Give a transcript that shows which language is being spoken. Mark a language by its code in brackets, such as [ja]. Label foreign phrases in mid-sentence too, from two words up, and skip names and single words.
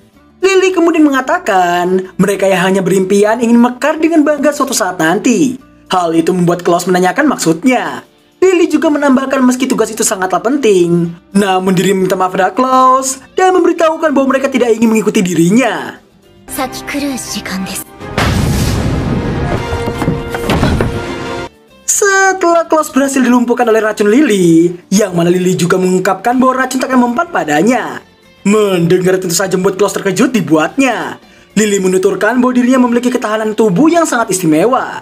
[id] Lily kemudian mengatakan mereka yang hanya berimpian ingin mekar dengan bangga suatu saat nanti. Hal itu membuat Klaus menanyakan maksudnya. Lily juga menambahkan meski tugas itu sangatlah penting, namun dirinya minta maaf pada Klaus dan memberitahukan bahwa mereka tidak ingin mengikuti dirinya. [ja] 先来る時間です。 [id] Setelah Klaus berhasil dilumpuhkan oleh racun Lily, yang mana Lily juga mengungkapkan bahwa racun tak akan mempan padanya. Mendengar tentu saja membuat Klaus terkejut dibuatnya. Lily menuturkan bahwa dirinya memiliki ketahanan tubuh yang sangat istimewa.